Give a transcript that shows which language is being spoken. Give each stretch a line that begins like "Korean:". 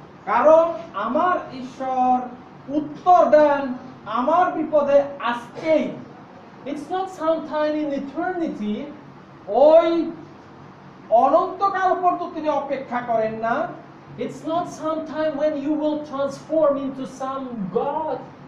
Bangla: কারণ আমার ঈশ্বর উত্তর দেন আমার বিপদে আজকেই।
English: It's not sometime in eternity.
Bangla: ওই অনন্তকাল পর্যন্ত তিনি অপেক্ষা করেন না।
English: It's not sometime when you will transform into some God.